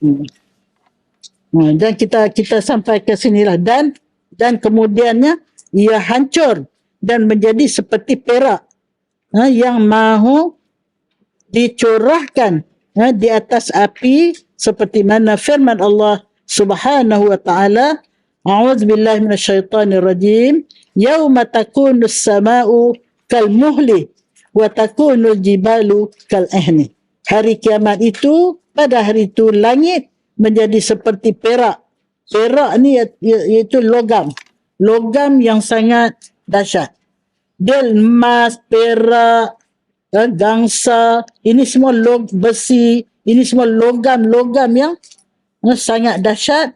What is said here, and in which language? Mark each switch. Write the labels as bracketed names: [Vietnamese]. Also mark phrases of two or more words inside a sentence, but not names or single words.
[Malay] Dan kita sampai ke sinilah dan kemudiannya ia hancur dan menjadi seperti perak yang mahu dicurahkan di atas api seperti mana firman [Arabic] الله سبحانه وتعالى، أعوذ بالله من الشيطان الرجيم، يوم تكون السماء كالمهل وتكون الجبال كالعهن. [Malay] Hari kiamat itu, pada hari itu langit menjadi seperti perak. Perak ni iaitu logam yang sangat dahsyat. Dia emas, perak, gangsa, ini semua besi, ini semua logam yang sangat dahsyat.